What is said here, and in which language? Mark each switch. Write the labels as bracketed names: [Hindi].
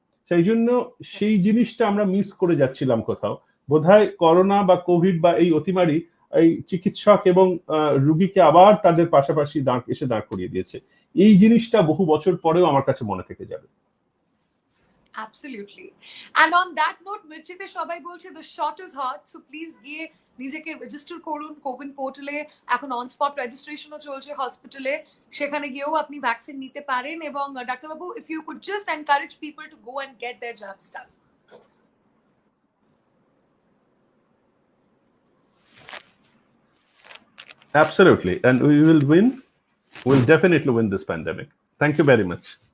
[Bangla] সেই জন্য সেই জিনিসটা আমরা মিস করে যাচ্ছিলাম কোথাও। বোধহয় করোনা বা কোভিড বা এই অতিমারি এই চিকিৎসক এবং রুগীকে আবার তাদের পাশাপাশি এসে দাঁড় করিয়ে দিয়েছে। এই জিনিসটা বহু বছর পরেও আমার কাছে মনে থেকে যাবে। [English] Absolutely. And on that note, [Bangla] মির্চিতে সবাই বলছে [English] the shot is hot, so please [Bangla] গিয়ে নিজেকে রেজিস্টার করুন কোবিন পোর্টালে। এখন অন স্পট রেজিস্ট্রেশনও চলছে হসপিটালে, সেখানে গিয়েও আপনি ভ্যাকসিন নিতে পারেন। এবং ডাক্তারবাবু, [English] if you could just encourage people to go and get their jabs done. Absolutely, and we will win. We'll definitely win this pandemic. Thank you very much.